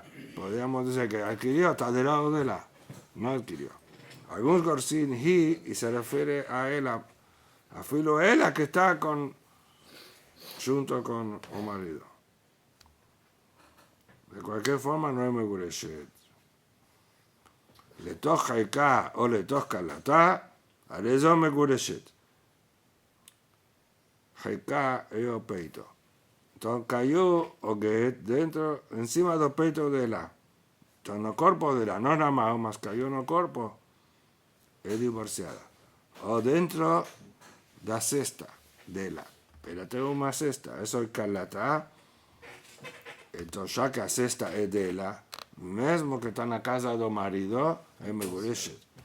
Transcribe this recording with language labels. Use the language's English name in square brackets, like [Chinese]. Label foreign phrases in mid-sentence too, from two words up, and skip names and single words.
[Spanish] Podríamos decir que adquirió, está del lado de ella. No adquirió. Algunos gorsin hi y se refiere a ella. A filo ella que está junto con el marido. De cualquier forma no es megureshet. [Hebrew] לתוך חיקה o לתוך כלתה, הרי זו מגורשת. [Spanish] חיקה es peito. Entonces cayó Oget dentro, encima del peito de la. Entonces no cuerpo de la, no nada más cayó en el cuerpo, es divorciada. O dentro de la cesta de la. Pero tengo una cesta, eso es calata. Entonces ya que la cesta es de la, mesmo que está en la casa del marido, es megureshet.